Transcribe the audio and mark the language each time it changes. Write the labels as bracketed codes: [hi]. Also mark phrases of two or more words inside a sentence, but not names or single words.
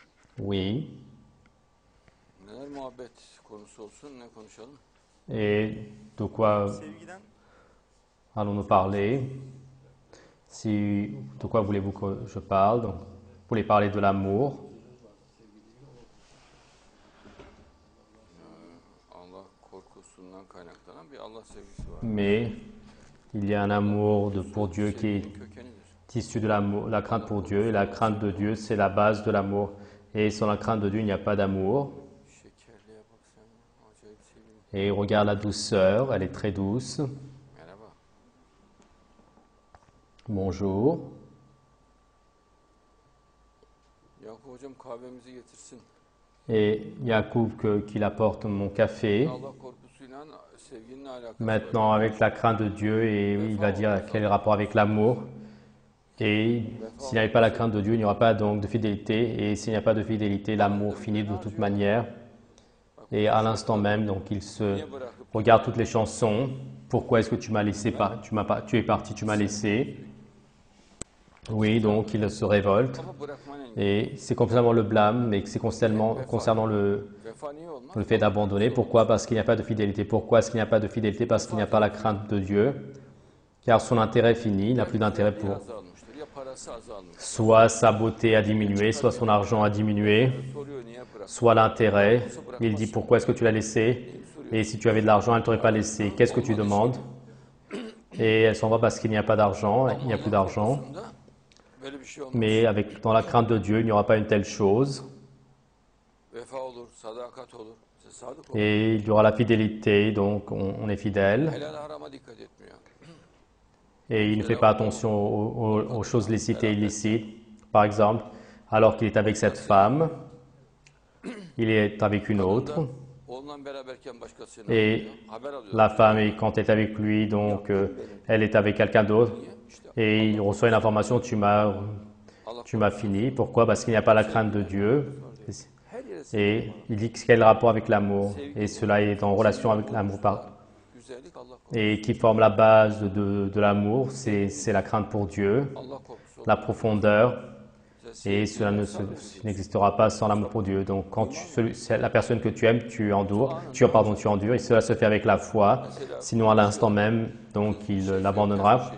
[fr] Oui. [tr] Neler muhabbet konusu olsun, ne konuşalım? [fr] Et de quoi [tr] Sevgiden [fr] allons-nous parler? De quoi voulez-vous que je parle? Donc, vous voulez parler de l'amour, [tr] Allah korkusundan kaynaklanan bir Allah sevgisi var. [fr] mais il y a un amour pour Dieu qui est [tr] Sevginin kökenidir. [fr] issu de l'amour, la crainte pour Dieu. Et la crainte de Dieu, c'est la base de l'amour. Et sans la crainte de Dieu, il n'y a pas d'amour. [tr] Şekerliğe bak sen, acayip sevgili. [fr] Et regarde la douceur, elle est très douce. [tr] Merhaba. [fr] Bonjour. [tr] Yakup hocam kahvemizi getirsin. [fr] Et Yacoub qu'il apporte mon café. [tr] Allah korkusuyla sevginin alakası [fr] Maintenant, avec la crainte de Dieu, et il va dire quel est le rapport avec l'amour. Et s'il n'y avait pas la crainte de Dieu, il n'y aura pas donc de fidélité. Et s'il n'y a pas de fidélité, l'amour finit de toute manière. Et à l'instant même, donc il se regarde toutes les chansons. Pourquoi est-ce que tu m'as laissé pas, tu es parti, tu m'as laissé. Oui, donc il se révolte. [tr] Ama bırakmanın [fr] Et c'est complètement le blâme, mais c'est concernant le [tr] vefa niye olmaz? [fr] fait d'abandonner. Pourquoi? Parce qu'il n'y a pas de fidélité. Pourquoi est-ce qu'il n'y a pas de fidélité? Parce qu'il n'y a pas la crainte de Dieu. Car son intérêt est fini, il n'a plus d'intérêt pour. [tr] Azalmıştır. Ya parası azalmış. [fr] Soit sa beauté a diminué, soit son argent a diminué, [tr] Soruyor niye bırak? [fr] soit l'intérêt. Il dit pourquoi est-ce que tu l'as laissé? Et si tu avais de l'argent, elle ne t'aurait pas laissé. Qu'est-ce que tu demandes? Et elle s'en va parce qu'il n'y a pas d'argent, il n'y a plus d'argent. [tr] Aslında böyle bir şey olmaz. [fr] Mais dans la crainte de Dieu, il n'y aura pas une telle chose. [tr] Vefa olur, sadakat olur. Siz sadık olun. [fr] Et il y aura la fidélité, donc on est fidèle. [tr] Helal harama dikkat etmiyor. [fr] Et il ne fait pas attention aux choses licites et illicites. Par exemple, alors qu'il est avec cette femme, il est avec une autre. [tr] Oğlunla beraberken başkasıyla [fr] Et [tr] alıyor. Haber alıyor. [fr] la femme, quand elle est avec lui, donc elle est avec quelqu'un d'autre. [tr] İşte [fr] Et il reçoit une information, tu m'as fini. Pourquoi? Parce qu'il n'y a pas la crainte de Dieu. [tr] her yere [fr] Et il dit quel est le rapport avec l'amour. Et cela est en relation avec l'amour. [tr] güzellik Allah korkusu. [fr] Et qui forme la base de l'amour, c'est la crainte pour Dieu, [tr] Allah korkusu. [fr] la profondeur. [tr] Size [fr] Et cela n'existera pas sans l'amour pour Dieu. Donc, quand c'est la personne que tu aimes, tu endures. Et cela se fait avec la foi. Sinon, à l'instant même, donc, il l'abandonnera.